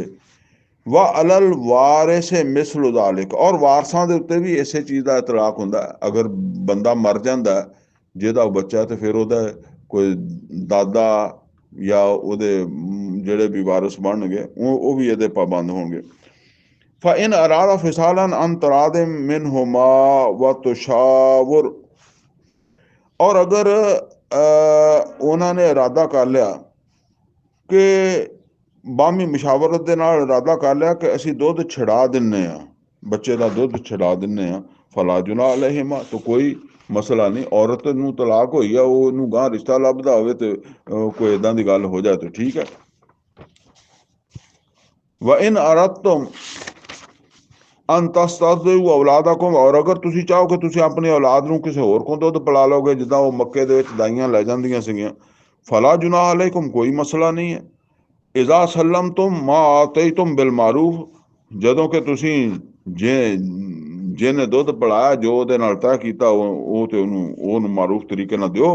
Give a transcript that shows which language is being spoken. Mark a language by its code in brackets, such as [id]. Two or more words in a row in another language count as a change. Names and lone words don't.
[ar] وعلى الوارث مثل ذلك, [pa] ਔਰ ਵਾਰਸਾਂ ਦੇ ਉੱਤੇ ਵੀ ਇਸੇ ਚੀਜ਼ ਦਾ ਇਤਲਾਕ ਹੁੰਦਾ। ਅਗਰ ਬੰਦਾ ਮਰ ਜਾਂਦਾ ਜਿਹਦਾ ਉਹ ਬੱਚਾ, ਤੇ ਫਿਰ ਉਹਦਾ ਕੋਈ ਦਾਦਾ ਜਾਂ ਉਹਦੇ ਜਿਹੜੇ ਵੀ ਵਾਰਿਸ ਬਣਨਗੇ ਉਹ ਵੀ ਇਹਦੇ ਪਾਬੰਦ ਹੋਣਗੇ। [ar] فإن أراد فصالا عن تراض منهما وتشاور, [pa] ਔਰ ਅਗਰ ਉਹਨਾਂ ਨੇ ਇਰਾਦਾ ਕਰ ਲਿਆ ਕਿ ਬਾਮੀ ਮਸ਼ਾਵਰਤ ਦੇ ਨਾਲ ਇਰਾਦਾ ਕਰ ਲਿਆ ਕਿ ਅਸੀਂ ਦੁੱਧ ਛਡਾ ਦਿੰਨੇ ਆ, ਬੱਚੇ ਦਾ ਦੁੱਧ ਛਡਾ ਦਿੰਨੇ ਆ, [ar] فلا جناح عليهما, [pa] ਤਾਂ ਕੋਈ ਮਸਲਾ ਨਹੀਂ। ਔਰਤ ਨੂੰ ਤਲਾਕ ਹੋਈ ਆ, ਉਹਨੂੰ ਗਾਂ ਰਿਸ਼ਤਾ ਲੱਭਦਾ ਹੋਵੇ ਤੇ ਕੋਈ ਇਦਾਂ ਦੀ ਗੱਲ ਹੋ ਜਾਏ ਤਾਂ ਠੀਕ ਹੈ। [ar] وإن أردتم أن تسترضعوا أولادكم, [pa] ਔਰ ਅਗਰ ਤੁਸੀਂ ਚਾਹੋ ਕਿ ਤੁਸੀਂ ਆਪਣੀ ਔਲਾਦ ਨੂੰ ਕਿਸੇ ਹੋਰ ਕੋਲ ਦੁੱਧ ਪਿਲਾ ਲਓਗੇ, ਜਿੱਦਾਂ ਉਹ ਮੱਕੇ ਦੇ ਵਿੱਚ ਦਾਈਆਂ ਲੈ ਜਾਂਦੀਆਂ ਸੀਗੀਆਂ, [ar] فلا جناح عليكم, [pa] ਕੋਈ ਮਸਲਾ ਨਹੀਂ ਹੈ। [ar] إذا سلمتم ما آتيتم بالمعروف, [pa] ਜਦੋਂ ਕਿ ਤੁਸੀਂ ਜਿਹਨੇ ਦੁੱਧ ਪਿਲਾਇਆ ਜੋ ਉਹਦੇ ਨਾਲ ਤੈਅ ਕੀਤਾ ਉਹ ਤੇ ਉਹਨੂੰ ਮਾਰੂਫ ਤਰੀਕੇ ਨਾਲ ਦਿਓ।